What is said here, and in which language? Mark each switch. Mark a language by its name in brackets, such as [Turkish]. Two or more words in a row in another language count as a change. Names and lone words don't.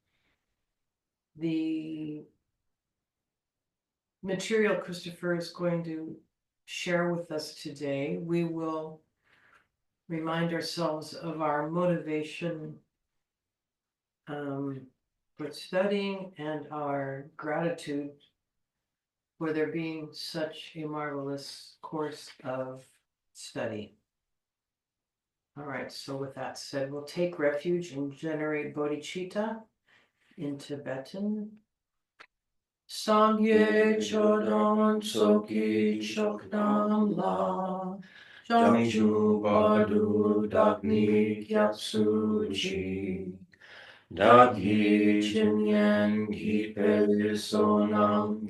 [English] the material Christopher is going to share with us today, we will remind ourselves of our motivation for studying and our gratitude for there being such a marvelous course of study. All right, so with that said, we'll take refuge and generate bodhicitta in Tibetan. [Tibetan] སངས་རྒྱས་ཆོས་དང་ཚོགས་ཀྱི་མཆོག་རྣམས་ལ། བྱང་ཆུབ་བར་དུ་བདག་ནི སྐྱབས་སུ་མཆི། བདག་གིས་སྦྱིན་སོགས་བགྱིས་པའི་བསོད་ནམས